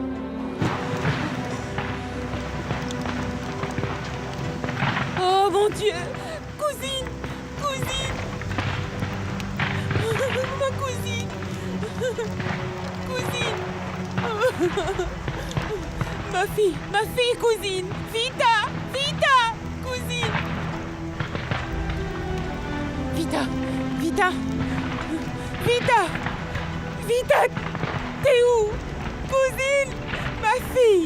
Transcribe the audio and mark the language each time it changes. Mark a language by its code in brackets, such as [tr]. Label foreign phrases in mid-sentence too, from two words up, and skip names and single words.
[fr] Oh mon Dieu! Cousine! Cousine! Ma cousine! Cousine! Ma fille, cousine! Vita! Vita! Cousine! Vita! Vita! Vita! Vita! T'es où? Cousine! Ma fille!